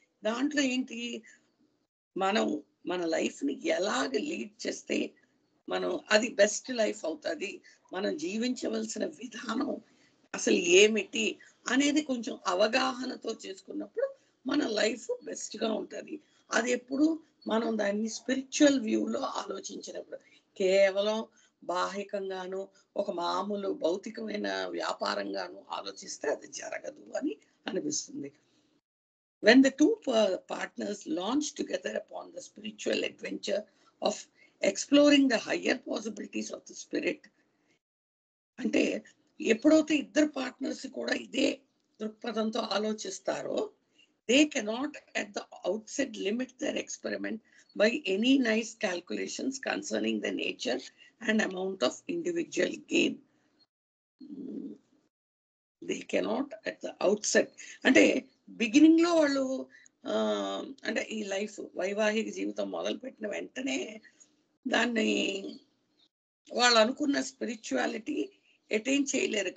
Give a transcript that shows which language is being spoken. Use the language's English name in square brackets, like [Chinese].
[Telugu] దాంట్లో ఏంటి, మనం మన లైఫ్ ని ఎలాగ లీడ్ చేస్తే మనం అది బెస్ట్ లైఫ్ అవుతుంది, మనం జీవించవలసిన విధానం అసలు ఏమిటి అనేది కొంచెం అవగాహనతో చేసుకున్నప్పుడు మన లైఫ్ బెస్ట్ గా ఉంటుంది. అది ఎప్పుడు మనం దాన్ని స్పిరిచువల్ వ్యూలో ఆలోచించినప్పుడు, కేవలం బాహికంగాను ఒక మామూలు భౌతికమైన వ్యాపారంగాను ఆలోచిస్తే అది జరగదు అని అనిపిస్తుంది. [English] When the two partners launch together upon the spiritual adventure of exploring the higher possibilities of the spirit, [Telugu] అంటే ఎప్పుడైతే ఇద్దరు పార్ట్నర్స్ కూడా ఇదే దృక్పథంతో ఆలోచిస్తారో, [English] they cannot at the outset limit their experiment by any nice calculations concerning the nature and amount of individual gain. They cannot at the outset, [Telugu] అంటే beginning లో వాళ్ళు అంటే ఈ లైఫ్ వైవాహిక జీవితం మొదలుపెట్టిన వెంటనే దాన్ని వాళ్ళు అనుకున్న స్పిరిచువాలిటీ అటైన్ చేయలేరు.